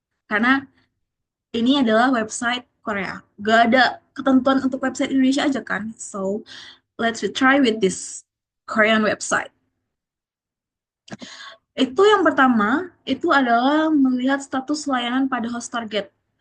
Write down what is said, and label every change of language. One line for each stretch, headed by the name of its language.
Indonesian: Karena ini adalah website Korea. Gak ada ketentuan untuk website Indonesia aja kan.
English: So, let's try with this Korean website.
Indonesian: Itu yang pertama, itu adalah melihat status layanan pada host target.